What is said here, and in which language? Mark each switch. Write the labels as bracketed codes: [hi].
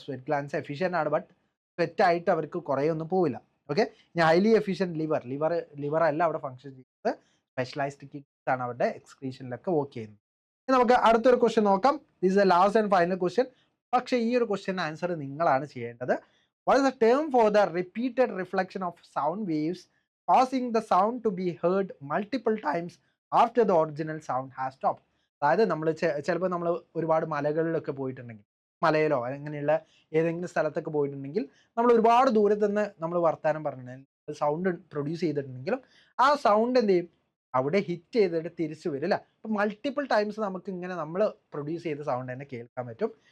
[ml] Sweat glance efficient ആണ്, but സ്വെറ്റായിട്ട് അവർക്ക് കുറേ ഒന്നും പോവില്ല. ഓക്കെ, ഇനി ഹൈലി എഫിഷ്യൻറ്റ് ലിവർ അല്ല അവിടെ ഫങ്ഷൻ ചെയ്യുന്നത്, സ്പെഷ്യലൈസ്ഡ് കിഡ്നീസ് ആണ് അവരുടെ എക്സ്ക്രീഷനിലൊക്കെ വർക്ക് ചെയ്യുന്നത്. ഇനി നമുക്ക് അടുത്തൊരു ക്വസ്റ്റ്യൻ നോക്കാം. [en] This is the last and final question. [ml] പക്ഷേ ഈ ഒരു ക്വസ്റ്റ്യൻ ആൻസർ നിങ്ങളാണ് ചെയ്യേണ്ടത്. [en] What is the term for the repeated reflection of sound waves causing the sound to be heard multiple times after the original sound has stopped? [ml] അതായത് നമ്മൾ ചിലപ്പോൾ നമ്മൾ ഒരുപാട് മലകളിലൊക്കെ പോയിട്ടുണ്ടെങ്കിൽ, മലയിലോ അങ്ങനെയുള്ള ഏതെങ്കിലും സ്ഥലത്തൊക്കെ പോയിട്ടുണ്ടെങ്കിൽ നമ്മൾ ഒരുപാട് ദൂരത്ത് നിന്ന് നമ്മൾ വർത്താനം പറഞ്ഞിട്ടുണ്ടെങ്കിൽ സൗണ്ട് പ്രൊഡ്യൂസ് ചെയ്തിട്ടുണ്ടെങ്കിലും ആ സൗണ്ട് എന്ത് ചെയ്യും, അവിടെ ഹിറ്റ് ചെയ്തിട്ട് തിരിച്ചു വരും അല്ലേ. അപ്പം മൾട്ടിപ്പിൾ ടൈംസ് നമുക്ക് ഇങ്ങനെ നമ്മൾ പ്രൊഡ്യൂസ് ചെയ്ത സൗണ്ട് തന്നെ കേൾക്കാൻ പറ്റും.